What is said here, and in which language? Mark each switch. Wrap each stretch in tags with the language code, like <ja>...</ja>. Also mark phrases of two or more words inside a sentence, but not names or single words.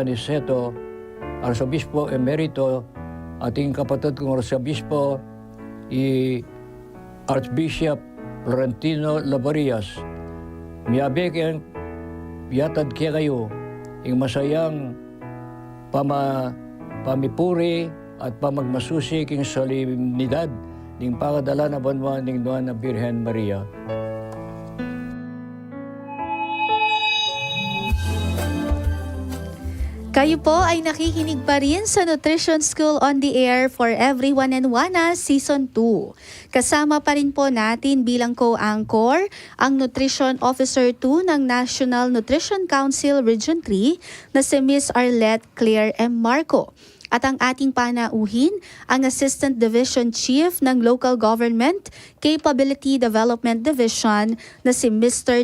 <pam>Aniceto, Arsobispo Emerito, ating kapatid kong Arsobispo, Archbishop Florentino Labarias, miyabe kayang yatad kaya kayo, ing masayang pamipuri at pamagmasusi king solemnidad ning pangadala na banwa ning Nuana Birhen Maria.</pam> <tl>Kayo po ay nakikinig pa rin sa Nutrition School on the Air for Everyone and Wana Season 2. Kasama pa rin po natin bilang co-anchor ang Nutrition Officer 2 ng National Nutrition Council Region 3 na si Ms. Arlette Claire M. Marco. At ang ating panauhin, ang Assistant Division Chief ng Local Government Capability Development Division na si Mr.</tl>